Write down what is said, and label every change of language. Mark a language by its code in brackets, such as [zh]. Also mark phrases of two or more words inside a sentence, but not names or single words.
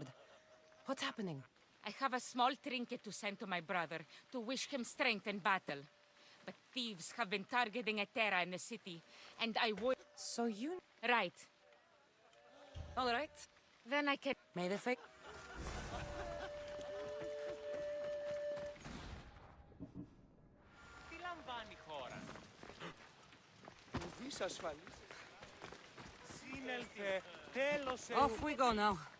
[en] What's happening? I have a small trinket to send to my brother, to wish him strength in battle. But thieves have been targeting a Terra in the city, and I would... So you... Right. All right. Then I can... May the fake... [el] Τι λαμβάνει η χώρα? Ουδής ασφαλής. Σύνελθε, τέλος [en] Off we go now.